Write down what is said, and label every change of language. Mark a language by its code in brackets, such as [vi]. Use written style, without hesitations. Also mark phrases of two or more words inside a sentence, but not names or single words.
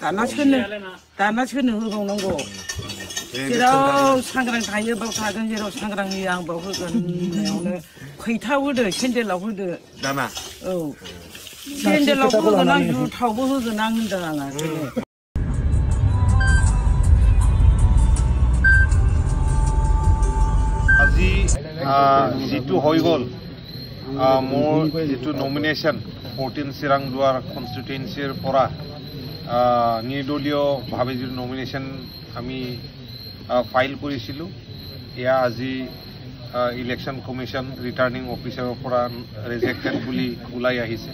[brx] दाना सोरनो होबावनांगौ? जेराव सांग्रां थायो बाव थागोन, जेराव सांग्रां होयो आं बाव होगोन होननायावनो फैथाव होदो, सेन्देलाव होदो। दाना? औ, सेन्देलावबो होगोन आं, जुथावबो होगोन आं होनदों आङो। [as] আজি যিটো হৈ গ'ল মোৰ যিটো নমিনেশ্যন 14 চিৰাংদুৱাৰ কনষ্টিটুৱেঞ্চিৰ পৰা নিৰ্দলীয়ভাৱে যিটো নমিনেশ্যন আমি ফাইল কৰিছিলোঁ, এয়া আজি [en] election commission returning officer [as] পৰা ৰিজেক্টেড বুলি ওলাই আহিছে।